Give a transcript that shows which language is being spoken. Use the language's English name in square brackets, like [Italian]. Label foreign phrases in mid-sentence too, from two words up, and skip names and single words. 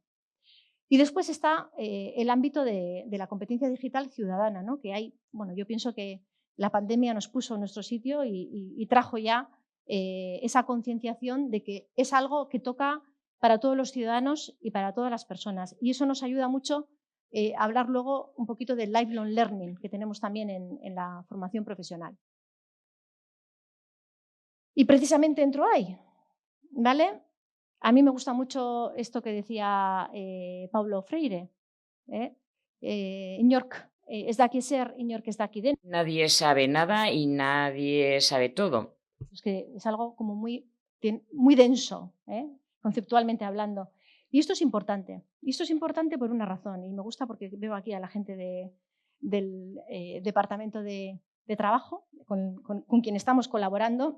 [Spanish] Y después está el ámbito de la competencia digital ciudadana, ¿no? Que hay, bueno, yo pienso que la pandemia nos puso en nuestro sitio y trajo ya esa concienciación de que es algo que toca para todos los ciudadanos y para todas las personas. Y eso nos ayuda mucho a hablar luego un poquito del [English] lifelong learning [Spanish] que tenemos también en la formación profesional. Y precisamente entro ahí, ¿vale? A mí me gusta mucho esto que decía Paulo Freire. [Basque] Inork ez daki zer, inork ez daki den. [Spanish] Nadie sabe nada y nadie sabe todo. Es que es algo como muy denso, conceptualmente hablando. Y esto es importante. Y esto es importante por una razón. Y me gusta porque veo aquí a la gente del departamento de trabajo con quien estamos colaborando.